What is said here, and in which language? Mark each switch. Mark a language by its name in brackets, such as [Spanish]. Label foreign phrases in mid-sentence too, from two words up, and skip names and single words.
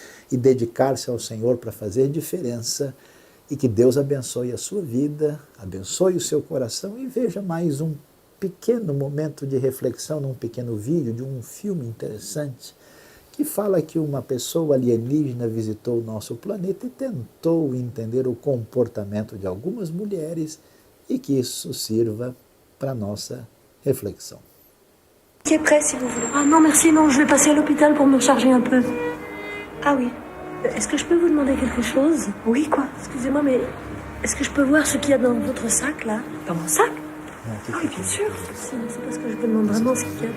[Portuguese] e dedicar-se ao Senhor para fazer diferença. E que Deus abençoe a sua vida, abençoe o seu coração e veja mais um pequeno momento de reflexão num pequeno vídeo de um filme interessante que fala que uma pessoa alienígena visitou o nosso planeta e tentou entender o comportamento de algumas mulheres e que isso sirva para a nossa réflexion. [French] Qui est prêt si vous voulez. Ah non, merci, non, je vais passer à l'hôpital pour me recharger un peu. Ah oui. Est-ce que je peux vous demander quelque chose? Oui, quoi? Excusez-moi, mais est-ce que je peux voir ce qu'il y a dans votre sac, là? Dans mon sac? Ah oui, bien sûr. C'est parce que je me demande vraiment ce qu'il y a.